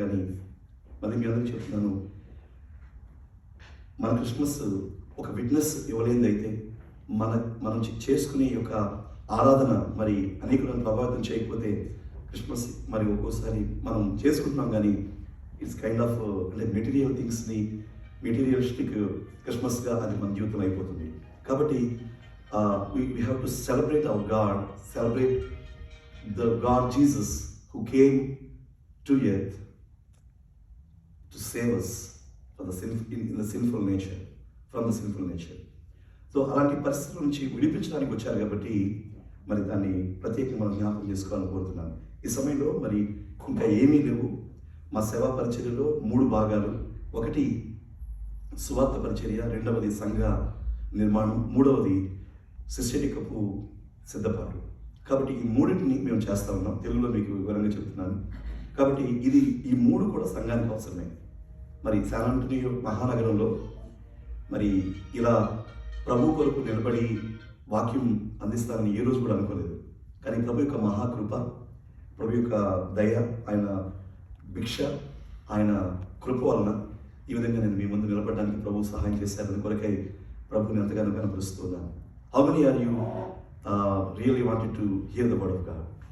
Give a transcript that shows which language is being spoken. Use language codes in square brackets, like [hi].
[te] కానీ మళ్ళీ మీ అందరికీ చెప్తున్నాను, మన క్రిస్మస్ ఒక విట్నెస్ ఇవ్వలేనిది అయితే మనం చేసుకునే యొక్క ఆరాధన మరి అనేకులను ప్రభావితం చేయకపోతే క్రిస్మస్ మరి ఒక్కోసారి మనం చేసుకుంటున్నాం కానీ [en] it's kind of [te] అంటే మెటీరియల్ థింగ్స్ని మెటీరియలిస్టిక్ క్రిస్మస్గా అది మన జీవితం అయిపోతుంది. కాబట్టి [en] we have to celebrate our God, celebrate the God Jesus who came to earth to save us from the sinful nature, from the sinful nature. [te] So అలాంటి పరిస్థితుల నుంచి విడిపించడానికి వచ్చారు కాబట్టి మరి దాన్ని ప్రత్యేకంగా మనం జ్ఞాపకం చేసుకోవాలని కోరుతున్నాను. ఈ సమయంలో మరి ఇంకా ఏమీ లేవు. మా సేవా పరిచర్యలో 3 భాగాలు. ఒకటి సువార్త పరిచర్య, రెండవది సంఘ నిర్మాణం, మూడవది శిష్యరికపు సిద్ధపాటు. కాబట్టి ఈ మూడింటిని మేము చేస్తూ ఉన్నాం. తెలుగులో మీకు వివరంగా చెప్తున్నాను. కాబట్టి ఈ 3 కూడా సంఘానికి అవసరమే. మరి శాన్ ఆంటోనియో మహానగరంలో మరి ఇలా ప్రభు కొరకు నిలబడి వాక్యం అందిస్తానని ఏ రోజు కూడా అనుకోలేదు. కానీ ప్రభు యొక్క మహాకృప, ప్రభు యొక్క దయ, ఆయన భిక్ష, ఆయన కృప వలన ఈ విధంగా నేను మీ ముందు నిలబడడానికి ప్రభు సహాయం చేశారని కొరకై ప్రభుని ఎంతగానో కనపరుస్తున్నాను. [en] How many are you really wanted to hear the word of God?